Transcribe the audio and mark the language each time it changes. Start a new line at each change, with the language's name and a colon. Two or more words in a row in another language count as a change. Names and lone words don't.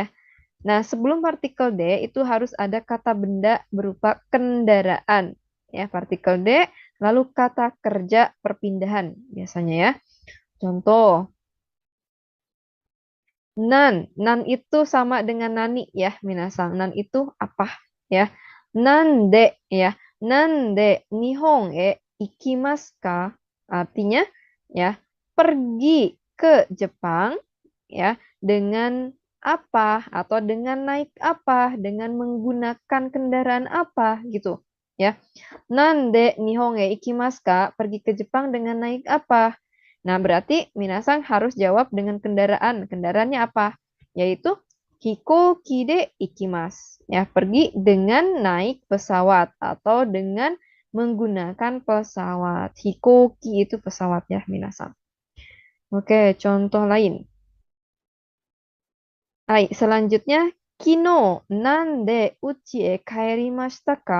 Indonesian: Nah, sebelum partikel D itu harus ada kata benda berupa kendaraan ya, partikel D, lalu kata kerja perpindahan biasanya ya. Contoh, nan itu sama dengan nani ya, minasang. Nan itu apa ya? Nande ya.
Japanese: 何で日本へ行きますか?
Indonesian: Artinya ya, pergi ke Jepang ya dengan apa atau dengan naik apa, dengan menggunakan kendaraan apa gitu ya.
Japanese: 何で日本へ行きますか?
Indonesian: Pergi ke Jepang dengan naik apa? Nah, berarti minasang harus jawab dengan kendaraan. Kendaraannya apa? Yaitu
Japanese: 飛行機で行きます.
Indonesian: Ya, pergi dengan naik pesawat atau dengan menggunakan pesawat. Hikoki itu pesawat ya, minasang. Oke, contoh lain.
Japanese: Hai, selanjutnya 昨日何で家へ帰りましたか?